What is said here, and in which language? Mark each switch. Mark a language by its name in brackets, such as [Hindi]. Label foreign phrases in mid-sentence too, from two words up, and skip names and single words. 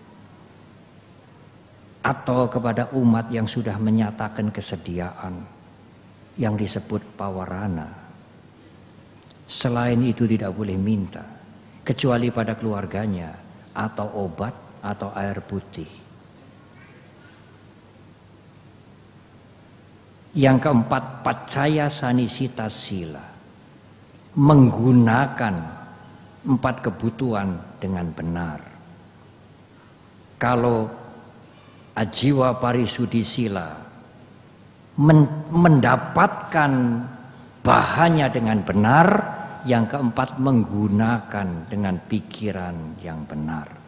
[Indonesian] Atau kepada umat yang sudah menyatakan kesediaan yang disebut pawarana. Selain itu tidak boleh minta kecuali pada keluarganya atau obat atau air putih. Yang keempat, [Pali] paccaya sanisita sila. [Indonesian] Menggunakan 4 kebutuhan dengan benar. Kalau [Pali] ajiwa parisudi sila [Indonesian] mendapatkan bahannya dengan benar, yang keempat menggunakan dengan pikiran yang benar.